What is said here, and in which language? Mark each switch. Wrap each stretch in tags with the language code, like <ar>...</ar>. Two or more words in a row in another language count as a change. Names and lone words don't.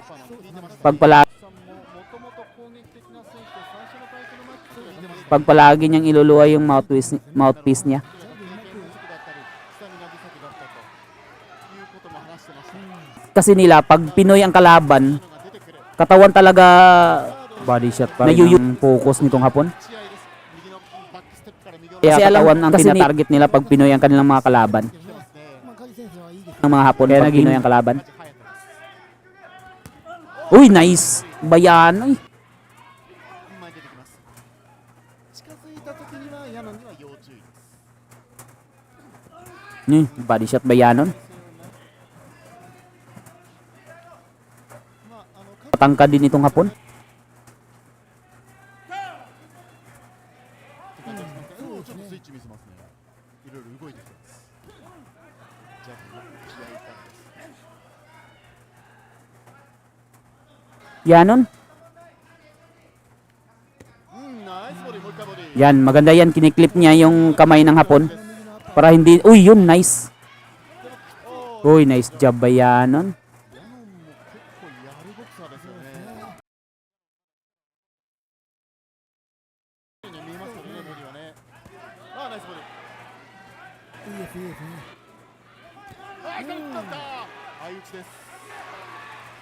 <ja>ジャパンを聞いてました。</ja> <tl>Pag palagi,</tl> <ja>さんももともと攻撃的な選手で最初のタイトルマッチで聞いてました。</ja> <tl>pag palagi niyang iluluwa yung mouthpiece niya.</tl> <ja>経験不足だったり、スタミナ不足だったということも話してました。</ja> <tl>Kasi nila, pag Pinoy ang kalaban,</tl> <ja>が出てくる</ja> <tl>katawan talaga</tl> <en>body shot</en> <tl>pa rin yung focus nitong Hapon.</tl> <ja>試合です。右のバックステップから右の</ja> <tl>Kaya katawan ang tinatarget nila pag Pinoy ang kanilang mga kalaban.</tl> <ja>来てますね。まあ、梶選手はいいです</ja> <tl>Ng mga Hapon, pag Pinoy ang kalaban.</tl> <ja>梶隼です。</ja> <tl>Uy, nice! Bayanoy.</tl> <ja>前に出てきます。近づいた時にはヤノンには要注意です。</ja> <en>Body shot Bayanon.</en> <ja>まあ</ja> <tl>Patangka din itong Hapon.</tl> <ja>ちょっとスイッチ見せますね。いろいろ動いてきてます。ジャブの試合からです。 Yanon.</ja> <en>nice body,</en> <ja>もう一回ボディ。</ja> <tl>Yan, maganda yan. Kiniklip niya yung kamay ng Hapon. Para hindi, uy, yun, nice. Uy,</tl> <en>nice job</en> <tl>Bayanon.</tl> <ja>ヤノンも結構やるボクサーですよね。見えますよね、ボディはね。ああ、</ja> <en>nice body.</en> <ja>いいですいいですね。ああ、勝った。相打ちです。</ja>